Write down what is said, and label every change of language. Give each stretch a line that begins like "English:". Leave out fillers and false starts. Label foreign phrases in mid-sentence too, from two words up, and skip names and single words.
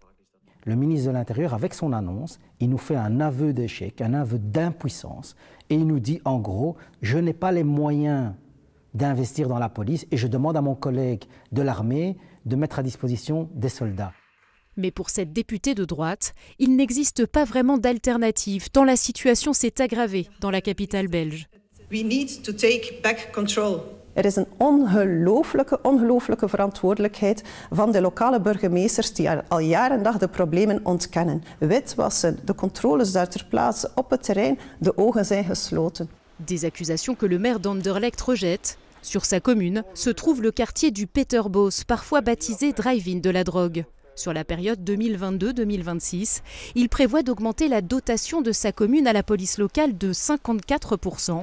French: Le ministre de l'Intérieur, avec son annonce, il nous fait un aveu d'échec, un aveu d'impuissance, et il nous dit en gros, je n'ai pas les moyens d'investir dans la police et je demande à mon collègue de l'armée de mettre à disposition des soldats. Mais pour cette députée de droite, il n'existe pas vraiment d'alternative, tant la situation s'est aggravée dans la capitale belge.
English: We need to take back control.
Dutch: Er is een ongelooflijke verantwoordelijkheid van de lokale burgemeesters die al jaar en dag de problemen ontkennen. Witwassen, de controles daar ter plaatse op het terrein, de ogen zijn gesloten.
French: Des accusations que le maire d'Anderlecht rejette. Sur sa commune se trouve le quartier du Peterbos, parfois baptisé drive-in de la drogue. Sur la période 2022-2026, il prévoit d'augmenter la dotation de sa commune à la police locale de 54%.